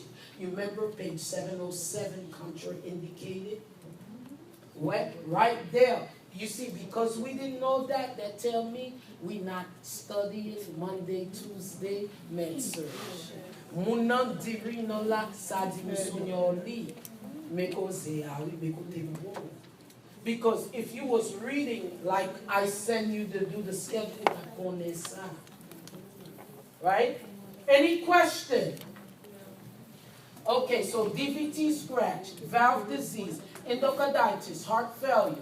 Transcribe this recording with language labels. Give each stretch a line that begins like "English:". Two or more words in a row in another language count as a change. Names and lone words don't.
English: You remember page 707, contraindicated? What? Right there. You see, because we didn't know that, that tell me we not studying Monday, Tuesday, med surg. Munan diri no la sa di musunyoli. Because if you was reading like I send you to do the schedule, right? Any question? Okay, so DVT scratch, valve disease, endocarditis, heart failure.